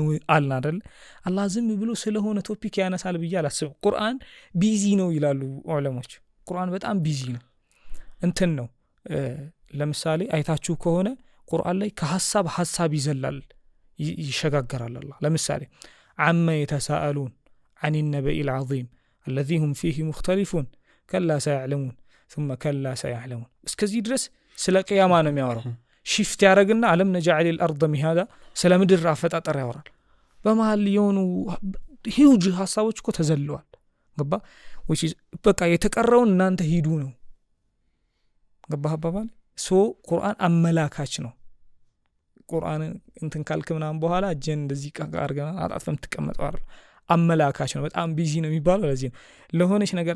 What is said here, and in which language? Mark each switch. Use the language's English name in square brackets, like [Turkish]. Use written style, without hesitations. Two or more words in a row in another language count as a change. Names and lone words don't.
[Amharic] አልን አይደል አላህ ዝም ብሎ ስለሆነ ቶፒክ ያነሳል ብዬ አላስብም። ቁርአን ቢዚ ነው ይላሉ ዑለሞች። ቁርአን በጣም ቢዚ ነው እንትን ነው ለምሳሌ አይታችሁ ከሆነ ቁርአን ላይ ከሐሳብ ይዘላል ይሸጋገራል አላህ። ለምሳሌ [Arabic] عم يتساءلون عن النبأ العظيم الذي هم فيه مختلفون كلا سيعلمون ثم كلا سيعلمون [Amharic] እስከዚህ ድረስ ስለ ቂያማ ነው የሚያወራው። ሽፍት ያረግና [Arabic] ألم نجعل الارض مهادا [Amharic] ስለ ምድር አፈጣጠር ያወራል። በመሃል የሆኑ ሂውጅ ሐሳቦች እኮ ተዘለዋል ገባ [English] which is [Amharic] በቃ የተቀረውን እናንተ ሂዱ ነው ገባህ አባባል። ቁርአን አመላካች ነው። ቁርአን እንትን ካልክ ምናምን በኋላ እጅን እንደዚህ አርገና አጣጥፈም ተቀመጠው አይደል አመላካች ነው። በጣም ቢዚ ነው የሚባለው ለዚህ ነው። ለሆነች ነገር